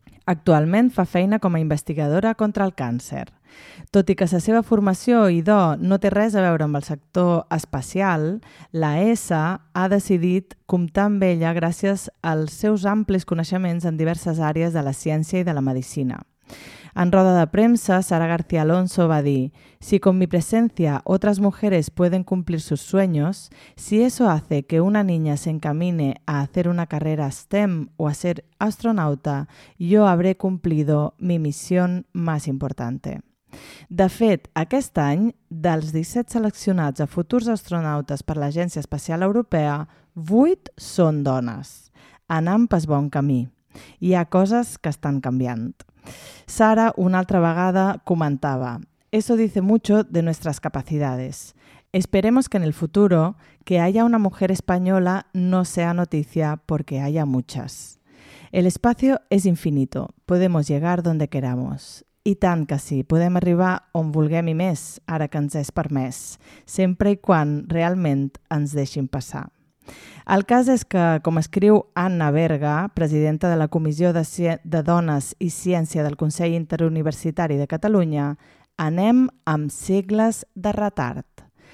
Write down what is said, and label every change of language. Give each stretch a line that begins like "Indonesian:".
Catalan: Actualment fa feina com a investigadora contra el càncer. Tot i que la seva formació i do no té res a veure amb el sector espacial, la ESA ha decidit comptar amb ella gràcies als seus amplis coneixements en diverses àrees de la ciència i de la medicina. En roda de premsa, Sara García Alonso va dir:
Spanish: «Si con mi presencia otras mujeres pueden cumplir sus sueños, si eso hace que una niña se encamine a hacer una carrera STEM o a ser astronauta, yo habré cumplido mi misión más importante».
Catalan: De fet, aquest any, dels 17 seleccionats a futurs astronautes per l'Agència Espacial Europea, 8 són dones. Anem pas bon camí. Hi ha coses que estan canviant.
Spanish: Sara,
Catalan: una altra vegada, comentava:
Spanish: «Eso dice mucho de nuestras capacidades. Esperemos que en el futuro, que haya una mujer española no sea noticia, porque haya muchas. El espacio es infinito, podemos llegar donde queramos».
Catalan: I tant que sí, podem arribar on vulguem i més, ara que ens és permès, sempre i quan realment ens deixin passar. El cas és que, com escriu Anna Berga, presidenta de la Comissió de Dones i Ciència del Consell Interuniversitari de Catalunya, anem amb segles de retard.